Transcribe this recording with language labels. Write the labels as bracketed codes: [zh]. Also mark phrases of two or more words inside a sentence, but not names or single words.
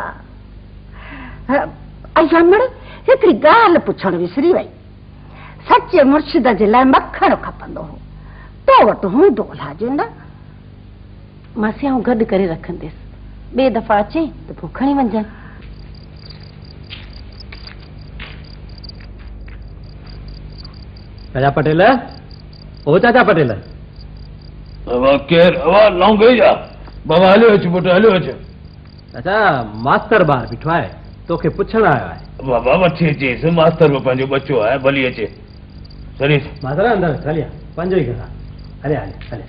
[sd] आई अमड़ हिकिड़ी ॻाल्हि पुछण विसरी वई सच्चे मुर्शिद जे लाइ मखण खपंदो हो तो वटि हूंदो लाजे न मासी आऊं गॾु करे रखंदसि ॿिए दफ़ा अचे त पोइ खणी वञजांइ चाचा पटेल ओ चाचा पटेल केर लौंगे जा बाबा हलियो अच पुट हलियो अच चाचा मास्तर ॿार बीठो आहे तोखे पुछण आयो आहे बाबा वठी अचेसि मास्तर में पंहिंजो बच्चो आहे भली अचे सरीस मास्तर अंदर हलिया पंहिंजो ई घर आहे हलिया हलिया हलिया